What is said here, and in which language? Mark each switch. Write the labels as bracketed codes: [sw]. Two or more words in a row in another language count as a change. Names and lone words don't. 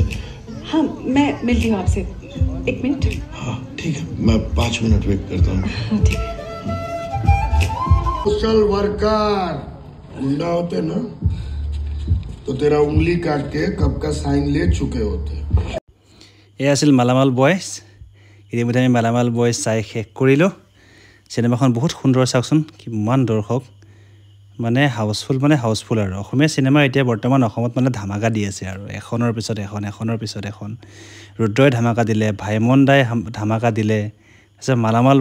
[hi] हाँ मैं मिलती हूँ आपसे 1 मिनट हाँ ठीक है मैं 5 मिनट वेट करता हूँ हाँ ठीक है [en] social worker [hi] गुंडा होते ना तो तेरा उंगली काट के कब का साइन ले चुके होते [as] এই আছিল মালামাল বয়জ ইতিমধ্যে আমি মালামাল বয়জ চাই শেষ কৰিলোঁ চিনেমাখন বহুত সুন্দৰ চাওকচোন কিমান দৰ্শক মানে হাউচফুল আৰু অসমীয়া চিনেমা এতিয়া বৰ্তমান অসমত মানে ধামাকা দি আছে আৰু এখনৰ পিছত এখন ৰুদ্ৰই ধামাকা দিলে ভাইমন দাই ধামাকা দিলে আছে মালামাল